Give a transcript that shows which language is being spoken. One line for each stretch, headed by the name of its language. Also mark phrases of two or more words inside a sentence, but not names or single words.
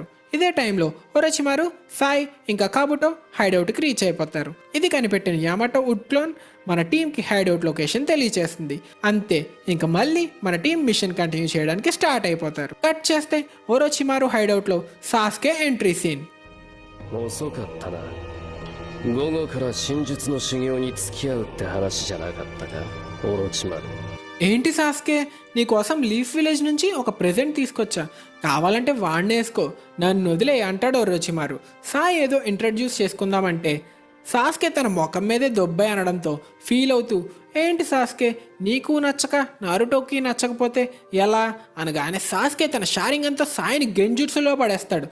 Telugu: ఇదే టైంలో ఒరోచిమారు, సాయ్ ఇంకా కాబుటో హైడౌట్కి రీచ్ అయిపోతారు. ఇది కనిపెట్టిన యామాటో
English: wood clone
Telugu: మన టీంకి
English: hideout location
Telugu: తెలియచేస్తుంది. అంతే, ఇంకా మళ్ళీ మన
English: team mission continue
Telugu: చేయడానికి స్టార్ట్ అయిపోతారు. కట్ చేస్తే ఒరోచిమారు హైడౌట్లో సాస్కే
English: entry scene.
Japanese: 遅かったな。午後から真術の修行に付き合うって話じゃなかったか、オロチマル。
Telugu: ఏంటి సాస్కే, నీకోసం లీఫ్ విలేజ్ నుంచి ఒక ప్రెజెంట్ తీసుకొచ్చా, కావాలంటే వాడిని వేసుకో, నన్ను వదిలే అంటాడు ఒరోచిమారు. సాయ్ ఏదో ఇంట్రడ్యూస్ చేసుకుందామంటే సాస్కే తన ముఖం మీదే దొబ్బాయి అనడంతో ఫీల్ అవుతూ, ఏంటి సాస్కే నీకు నచ్చక నారుటోకి నచ్చకపోతే ఎలా అనగానే సాస్కే తన షారింగ్ అంతా సాయిని గెంజుట్సులో పడేస్తాడు.